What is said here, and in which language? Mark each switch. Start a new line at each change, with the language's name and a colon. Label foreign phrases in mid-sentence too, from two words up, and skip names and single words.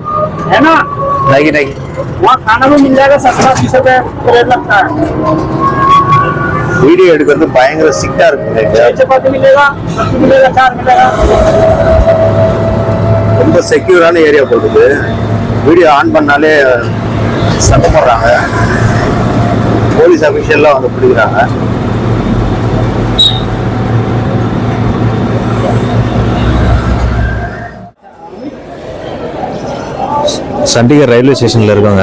Hindi: है ना, नहीं नहीं। वहाँ खाना भी मिल जाएगा, 17-20 रुपए रेट लगता है।
Tamil: வீடியோ எடுக்கிறது பயங்கர சிக்கா இருக்குங்க இங்க.
Hindi: चपाती मिलेगा, सब्जी मिलेगा, चार मिलेगा।
Tamil: ரொம்ப
English: secure area
Tamil: போகுது. வீடியோ ஆன் பண்ணாலே சத்தம் போடுறாங்க,
English: police officials
Tamil: வந்து பிடிக்கிறாங்க. சண்டிகர்
English: railway station
Tamil: இருக்கோங்க.